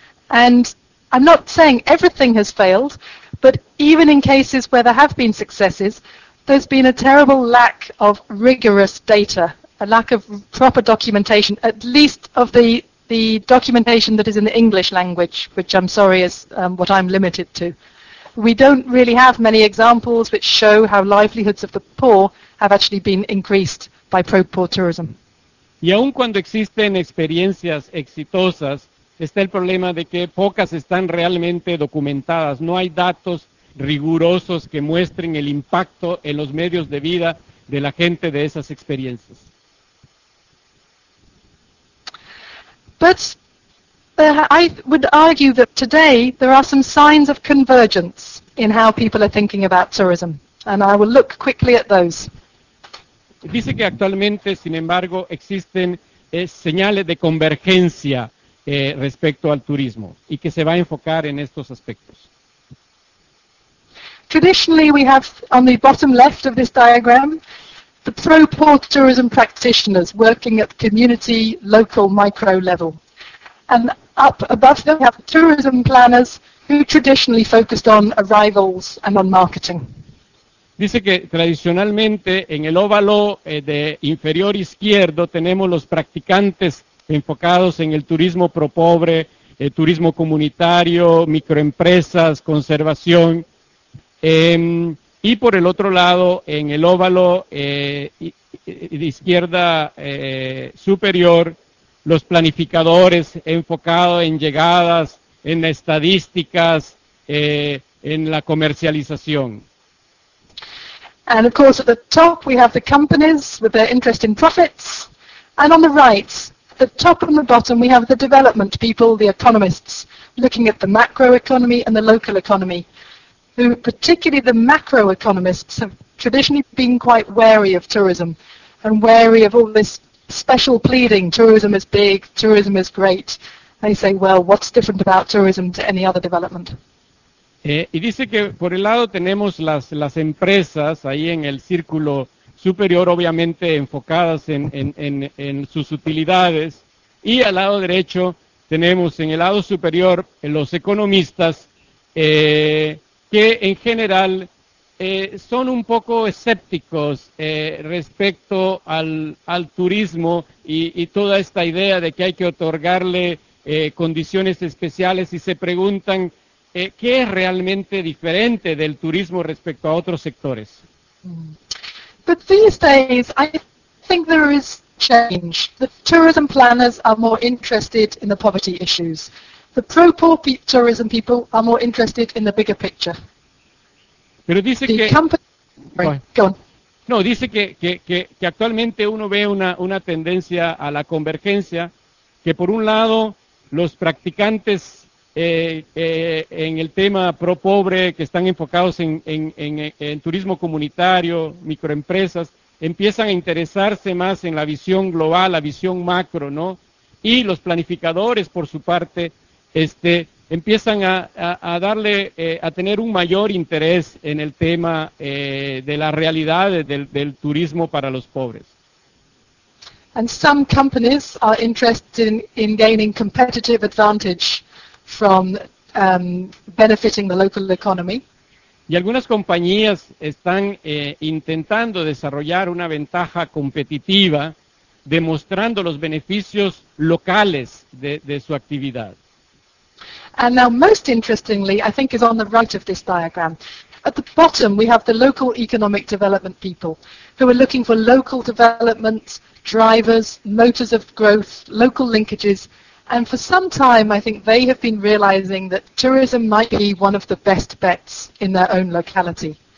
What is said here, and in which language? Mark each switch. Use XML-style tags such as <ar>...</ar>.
<en>And I'm not saying everything has failed, but even in cases where there have been successes, there's been a terrible lack of rigorous data, a lack of proper documentation, at least of the documentation that is in the English language, which I'm sorry is what I'm limited to. We don't really have many examples which show how livelihoods of the poor have actually been increased by pro-poor tourism.</en> <es>Y aun cuando existen experiencias exitosas, está el problema de que pocas están realmente documentadas. No hay datos rigurosos que muestren el impacto en los medios de vida de la gente de esas experiencias.</es> <en>But I would argue that today there are some signs of convergence in how people are thinking about tourism, and I will look quickly at those.</en> <es>Dice que actualmente, sin embargo, existen señales de convergencia respecto al turismo y que se va a enfocar en estos aspectos.</es> <en>Traditionally, we have on the bottom left of this diagram the pro-poor tourism practitioners working at community, local, micro level. And up above them, we have tourism planners who traditionally focused on arrivals and on marketing.</en> <es>Dice que tradicionalmente en el óvalo de inferior izquierdo tenemos los practicantes enfocados en el turismo pro pobre, turismo comunitario, microempresas, conservación. Y por el otro lado, en el óvalo de izquierda superior, los planificadores enfocados en llegadas, en estadísticas, en la comercialización.</es> <en>And of course, at the top we have the companies with their interest in profits, and on the right, the top and the bottom, we have the development people, the economists, looking at the macro economy and the local economy, who particularly the macro economists have traditionally been quite wary of tourism and wary of all this special pleading, tourism is big, tourism is great. They say, well, what's different about tourism to any other development?</en> <es>Y dice que por el lado tenemos las empresas ahí en el círculo superior, obviamente enfocadas en sus utilidades, y al lado derecho tenemos en el lado superior los economistas que en general son un poco escépticos respecto al turismo y toda esta idea de que hay que otorgarle condiciones especiales, y se preguntan ¿qué es realmente diferente del turismo respecto a otros sectores?</es> <en>But these days, I think there is change. The tourism planners are more interested in the poverty issues. The pro-poor tourism people are more interested in the bigger picture.</en> <es>Pero dice</es> <en>the</en> <es>que...</es> <en>Go on.</en> <es>No, dice que actualmente uno ve una tendencia a la convergencia, que por un lado, los practicantes en el tema pro pobre, que están enfocados en turismo comunitario, microempresas, empiezan a interesarse más en la visión global, la visión macro, ¿no? Y los planificadores, por su parte, empiezan a tener un mayor interés en el tema de la realidad del turismo para los pobres.</es> <en>And some companies are interested in gaining competitive advantage from benefiting the local economy.</en> <es>Y algunas compañías están intentando desarrollar una ventaja competitiva demostrando los beneficios locales de su actividad.</es> <en>And now most interestingly, I think is on the right of this diagram. At the bottom we have the local economic development people who are looking for local development, drivers, motors of growth, local linkages, And for some time, I think they have been realizing that tourism might be one of the best bets in their own locality.</en>